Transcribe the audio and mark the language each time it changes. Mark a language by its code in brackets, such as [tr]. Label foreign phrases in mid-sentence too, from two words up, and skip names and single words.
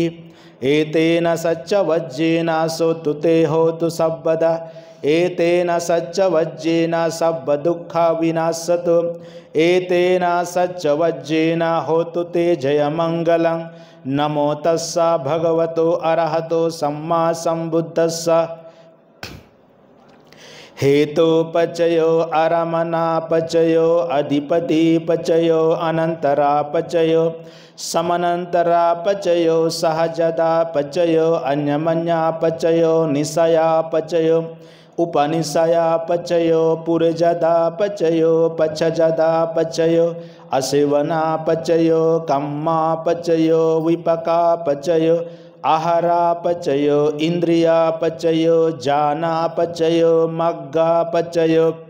[pi] एतेन सच्च वज्रेन सोतुते होतु सर्वदा। एतेन सच्च वज्रेन सब दुःखा विनाशतु। एतेन सच्च वज्रेन होतु ते जयमङ्गलं। नमो तस्सा भगवतो अरहतो सम्मा सम्बुद्धस्सा। हेतुपचयो अरमणापचयो अधिपतिपचयो अनन्तरापचयो समनन्तरापचयो सहजदापचयो अन्यमन्यापचयो निशयापचयो उपनिशयापचयो पुरजदापचयो पचजदापचयो असेवनापचयो कम्मापचयो विपकापचयो आहारापचयो इंद्रियापचयो जानापचयो मग्गापचयो